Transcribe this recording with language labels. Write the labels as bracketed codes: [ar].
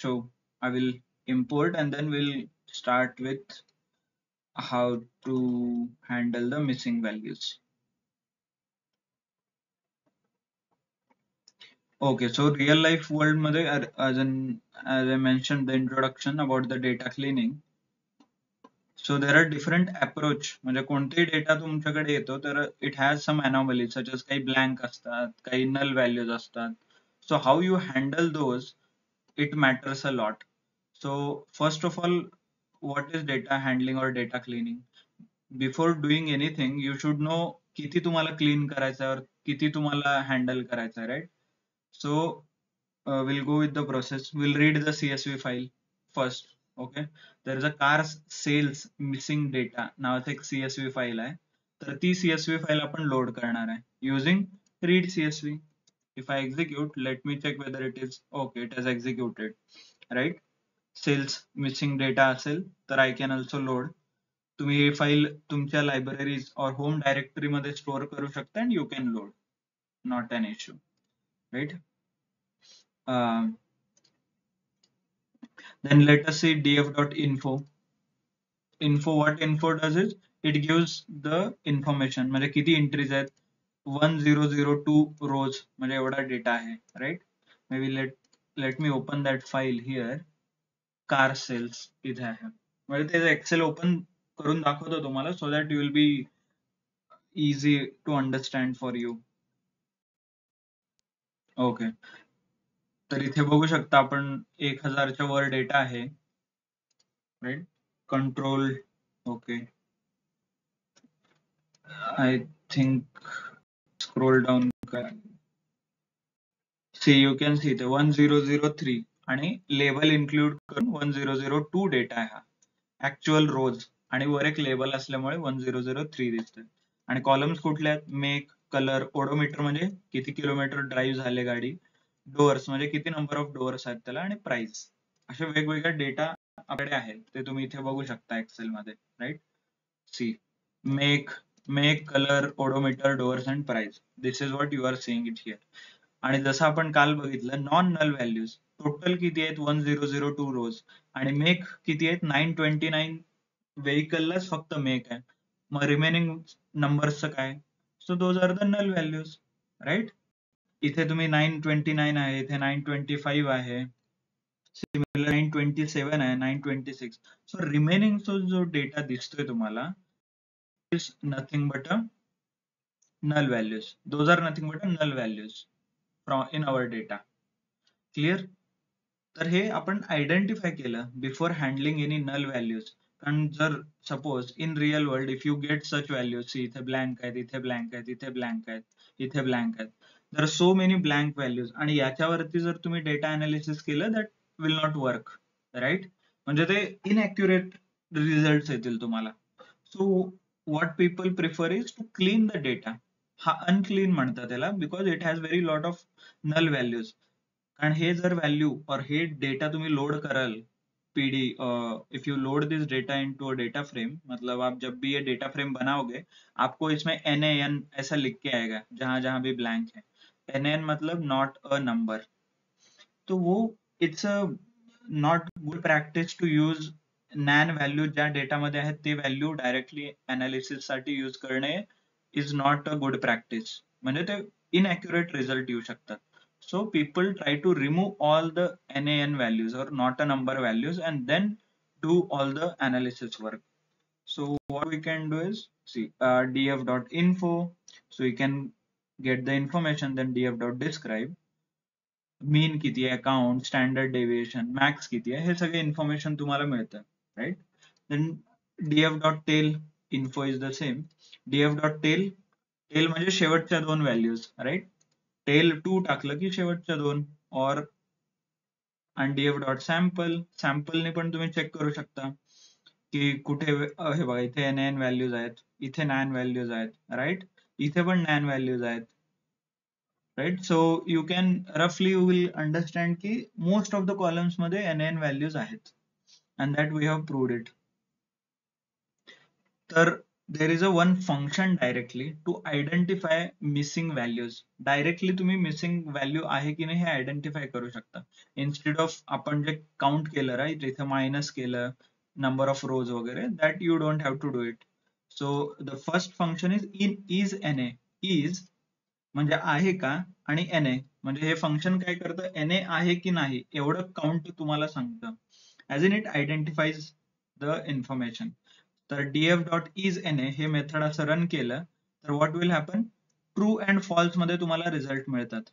[en] So I will import and then we'll start with how to handle the missing values. Okay, so [mr] real life world मध्ये, [en] as I mentioned the introduction about the data cleaning, so there are different approach. [mr] म्हणजे कोणतेही data तुमच्याकडे येतो तर [en] it has some anomalies, such as [mr] काही blank असतात, काही null values असतात. [en] So how you handle those, it matters a lot. So first of all, what is data handling or data cleaning? Before doing anything, you should know [mr] किती तुम्हाला clean करायचं आहे और किती तुम्हाला handle करायचं आहे, [en] right? So we'll go with the process. We'll read the CSV file first. [mr] Okay, there is a car sales missing data नावाचं एक CSV file आहे, तर ती CSV file आपण load करणार आहे [en] using read CSV. If I execute, let me check whether it is okay. It has executed, right? Sales missing data असेल तर I can also load. [mr] तुम्ही ही फाईल तुमच्या libraries or home directory मध्ये store करू शकता [en] and you can load, not an issue, right? Then let us see df.info. Info, what info does is it gives the information, [mr] म्हणजे किती entries आहेत, [en] 1002 rows, [mr] म्हणजे एवढा data आहे, [en] right? Maybe let me open that file here. car sales इथे आहे, [mr] म्हणजे ते excel open करून दाखवतो तुम्हाला, [en] so that you will be easy to understand for you. [mr] Okay, तर इथे बघू शकता आपण 1000 च्या वर डेटा आहे, right? [en] Control, okay, I think scroll down. See, you can see the [mr] 1003 आणि label include करून 1002 डेटा आहे हा, actual rows, आणि वर एक label असल्यामुळे 1003 दिसतंय. आणि columns कुठले आहेत? [en] make, color, odometer [mr] म्हणजे किती किलोमीटर ड्राईव्ह झाले गाडी, doors म्हणजे किती number of doors आहेत त्याला, आणि price. असे वेगवेगळे डेटा आपल्याकडे आहेत, ते तुम्ही इथे बघू शकता एक्सेल मध्ये, right? [en] See, make, color, odometer, doors and price. This is what you are seeing it here. [mr] आणि जसं आपण काल बघितलं, [en] non null values, [mr] टोटल किती आहेत 1002 रोज आणि मेक किती आहेत 929 व्हेकललाच फक्त मेक आहे. मग रिमेनिंग नंबर्सचं काय? [en] So those are the null values, right. [mr] इथे तुम्ही 929 आहे, इथे 925 आहे, सिमिलर 927 आहे, 926. सो रिमेनिंग जो डेटा दिसतोय तुम्हाला [en] is nothing but a null values. Those are nothing but a null values from in our data. Clear? [mr] तर हे आपण आयडेंटिफाय केलं before handling any null values. कारण जर suppose [en] in real world if you get such values, [mr] इथे blank आहेत, इथे blank आहेत, इथे ब्लँक आहेत, इथे ब्लँक आहेत, तर सो मेनी ब्लँक व्हॅल्यूज आणि याच्यावरती जर तुम्ही डेटा अनालिसिस केलं that will not work, right. म्हणजे ते इनअॅक्युरेट रिझल्ट येतील तुम्हाला. [en] So what people prefer is to clean the data. [mr] हा unclean म्हणतात त्याला [en] because it has very lot of null values. [mr] कारण हे जर व्हॅल्यू और हे डेटा तुम्ही लोड कराल PD, [en] if you load this data into a data frame, [hi] मतलब आप जब भी ये डेटा फ्रेम बनाओगे आपको इसमें NaN ऐसा लिख के आएगा जहां जहां भी ब्लैंक है. NaN मतलब नॉट अ नंबर. तो वो [en] it's a not good practice to use NaN value [mr] ज्या डेटामध्ये आहेत ते व्हॅल्यू डायरेक्टली अनालिसिस साठी यूज करणे [en] Is not a good practice. [mr] म्हणजे ते इनअॅक्युरेट रिझल्ट येऊ शकतात. [en] So people try to remove all the NaN values or not a number values and then do all the analysis work. So what we can do is see df.info. So you can get the information, then df.describe. [mr] मीन किती आहे, count, standard deviation, max किती आहे, हे सगळे information तुम्हाला मिळतं, right. [en] Then df.tail info is the same. [mr] df.tail, tail म्हणजे शेवटच्या दोन व्हॅल्यूज, राईट. टेल 2 टाकलं की शेवटच्या दोन. और आणि df.sample, सॅम्पलने पण तुम्ही चेक करू शकता की कुठे हे बघा इथे NaN व्हॅल्यूज आहेत, इथे NaN व्हॅल्यूज आहेत, राईट. इथे पण NaN व्हॅल्यूज आहेत, right. [en] So you can roughly you will understand [mr] की most of the columns मध्ये NaN values आहेत [en] and that we have proved it. तर there is a one function directly to identify missing values. [mr] Directly तुम्ही missing value आहे की नाही हे identify करू शकता. [en] Instead of [mr] आपण जे count केलं, [en] right, इथे minus केलं number of rows वगैरे, that you don't have to do it. So the first function is NA. [mr] is म्हणजे आहे का आणि NA म्हणजे हे फंक्शन काय करतं, NA आहे की नाही एवढं काउंट तुम्हाला सांगतं. [en] As in it identifies the information. [mr] तर df.isNA हे मेथड असं रन केलं तर what will happen, true and false मध्ये तुम्हाला रिझल्ट मिळतात.